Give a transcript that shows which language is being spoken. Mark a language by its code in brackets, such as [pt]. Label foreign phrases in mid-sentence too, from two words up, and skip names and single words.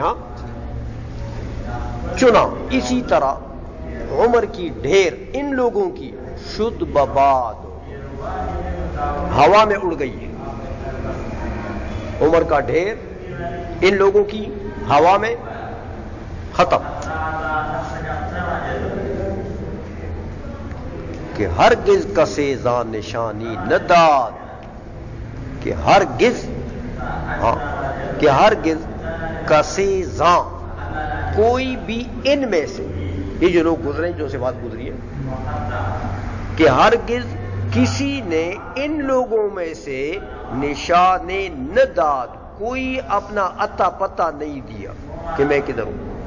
[ur] ہاں چنا اسی طرح عمر کی ڈھیر ان لوگوں کی، [fa] شد بباد [ur] ہوا میں اڑ گئی ہے. عمر کا ڈھیر ان لوگوں کی ہوا میں ختم. [fa] کہ ہرگز کسے زان نشانی نداد، [ur] کہ ہرگز، ہاں کہ [fa] ہرگز کسے زان، [ur] کوئی بھی ان میں سے، یہ جو لوگ گزرے جو سے بات گزری ہے، کہ ہرگز کسی نے ان لوگوں میں سے [fa] نشان نداد، [ur] کوئی اپنا عطا پتہ نہیں دیا کہ میں کدھر ہوں.